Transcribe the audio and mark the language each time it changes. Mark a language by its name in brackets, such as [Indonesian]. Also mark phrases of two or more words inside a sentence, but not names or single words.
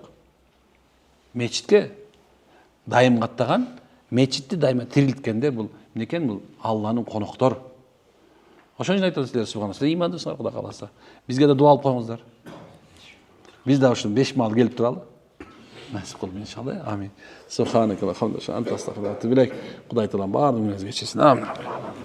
[Kyrgyz] Мечитке дайым каттаган, мечитти дайыма тирилткендер бул эмне экен? Бул Алланын коноктор. Ошон үчүн айтат силер субхана, силер имандысыңар Кудай кааласа. Бизге да дуа алып коюңуздар. Биз да ушун 5 маал келип туралы. Насип кылып иншалла. Амин. [Arabic] سبحانك وحمدالله أنت أستغفرك وأتوب إليك. [Kyrgyz] Кудай таалам баардыгыңызга кечирсин. Амин.